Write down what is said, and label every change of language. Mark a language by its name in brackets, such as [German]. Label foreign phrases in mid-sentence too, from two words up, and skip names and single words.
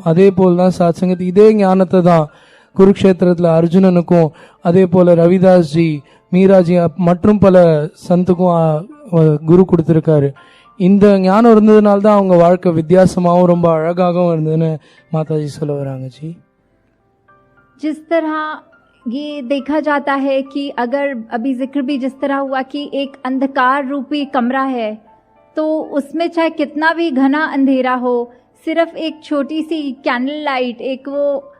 [Tamil] அதே போல்தான் சாத்சங்கத் இதே ஞானத்தை தான் குருக்ஷேத்திரத்துல அர்ஜுனனுக்கும், அதே போல ரவிதாஸ் ஜி, மீராஜி மற்றும் பல சந்துக்கும் குரு கொடுத்திருக்காரு. இந்த ஞானம் இருந்ததுனால தான் அவங்க வாழ்க்கை வித்தியாசமாகவும் ரொம்ப அழகாகவும் இருந்ததுன்னு மாதாஜி சொல்ல வராங்க ஜி. [Hindi] जिस तरह ये देखा जाता है कि अगर अभी जिक्र भी जिस तरह हुआ कि एक अंधकार रूपी कमरा है, तो उसमें चाहे कितना भी घना अंधेरा हो, सिर्फ एक छोटी सी [English] candle light, [Hindi] एक वो